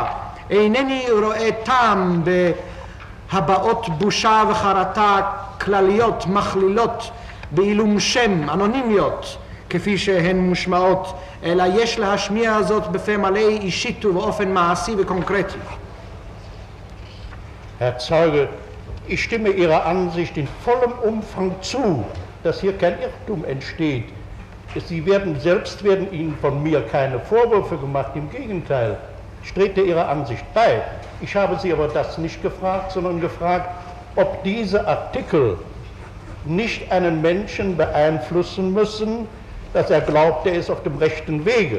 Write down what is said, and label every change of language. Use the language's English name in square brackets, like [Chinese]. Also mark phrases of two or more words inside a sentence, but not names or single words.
[Hebrew] אינני רואה טעם בהבעות בושה וחרטה כלליות, מכלילות, בעילום שם, אנונימיות, כפי שהן מושמעות, אלא יש להשמיע זאת בפה מלא אישית ובאופן מעשי וקונקרטי. [German] Herr Zeuge, ich stimme Ihrer Ansicht in vollem Umfang zu, dass hier kein Irrtum entsteht. Sie werden Ihnen von mir keine Vorwürfe gemacht, im Gegenteil. Ich trete Ihrer Ansicht bei. Ich habe Sie aber das nicht gefragt, sondern gefragt, ob diese Artikel nicht einen Menschen beeinflussen müssen, dass er glaubt, er ist auf dem rechten Wege.